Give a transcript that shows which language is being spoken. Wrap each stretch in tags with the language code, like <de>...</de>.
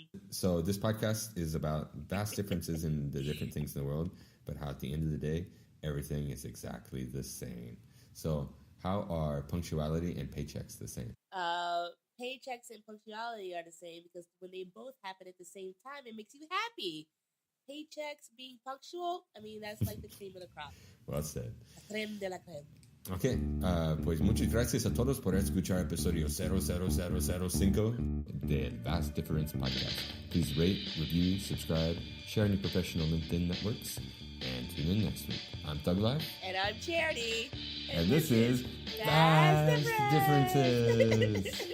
<en>So this podcast is about vast differences in the different things in the world, but how at the end of the day, everything is exactly the same. So how are punctuality and paychecks the same? Paychecks and punctuality are the same because when they both happen at the same time, it makes you happy. Paychecks being punctual, that's like the cream of the crop. Well said.</en> <fr>La creme de la creme.</fr> <es>Ok, pues muchas gracias a todos por escuchar episodio 00005 del Vast Difference Podcast.</es> <en>Please rate, review, subscribe, share on your professional LinkedIn networks, and tune in next week. I'm ThugLife. And I'm Charity. And this is Vast Differences.</en>